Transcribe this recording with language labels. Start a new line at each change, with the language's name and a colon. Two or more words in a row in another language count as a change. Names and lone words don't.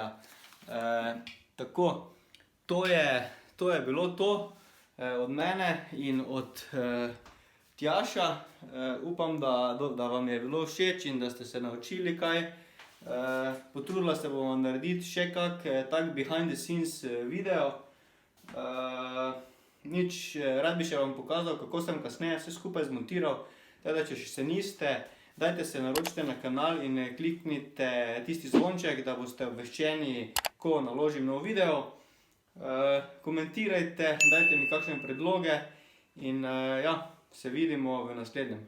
Slovenian: Tako, to je bilo to od mene in od Tjaša. Upam, da vam je bilo všeč in da ste se naučili kaj. Potrudila se bomo narediti še kak tak
English: behind the scenes
Slovenian: video. Rad bi še vam pokazal, kako sem kasneje vse skupaj zmontiral. Teda, če še se niste, dajte se naročite na kanal in kliknite tisti zvonček, da boste obveščeni, ko naložim nov video. Komentirajte, dajte mi kakšne predloge in ja, se vidimo v naslednjem.